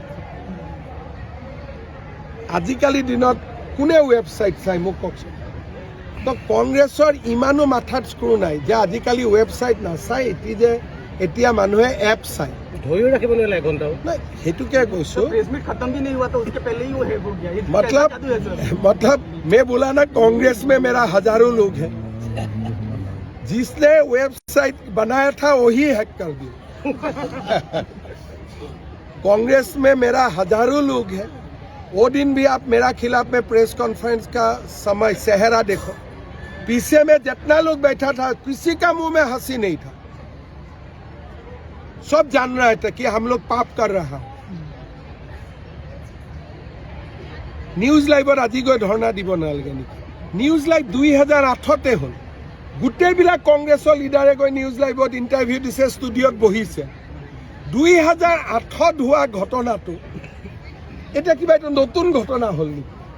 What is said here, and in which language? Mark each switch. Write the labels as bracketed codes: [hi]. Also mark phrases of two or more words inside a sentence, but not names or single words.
[as] আজিকালি দিনত কোনে ৱেবছাইট চাই মোক কওকচোন। তো কংগ্ৰেছৰ ইমানো মাথাত স্ক্ৰু নাই যে আজিকালি ৱেবছাইট নাচাই, এতিয়া মানুহে এপ চায়। ধৰিও ৰাখিব নোৱাৰিলে এঘণ্টাও। নাই, সেইটোকে কৈছোঁ। [hi] मतलब मैं बोला ना, कांग्रेस में मेरा हजारों लोग हैं। जिसने वेबसाइट बनाया था वही हैक कर दिया। कांग्रेस में मेरा हजारों लोग हैं। वो दिन भी आप मेरा खिलाफ में [en] press conference [hi] का समय सेहरा देखो, पीछे में जितना लोग बैठा था किसी का मुंह में हंसी नहीं था। सब जान रहे थे कि हम लोग पाप कर रहा। [as] নিউজ লাইভত আজি গৈ ধৰ্ণা দিব নালাগে নেকি? নিউজ লাইভ 2008তে হ'ল। গোটেইবিলাক কংগ্ৰেছৰ লিডাৰে গৈ নিউজ লাইভত ইণ্টাৰভিউ দিছে, ষ্টুডিঅ'ত বহিছে। 2008ত হোৱা ঘটনাটো এতিয়া কিবা এটা নতুন ঘটনা হ'ল নেকি?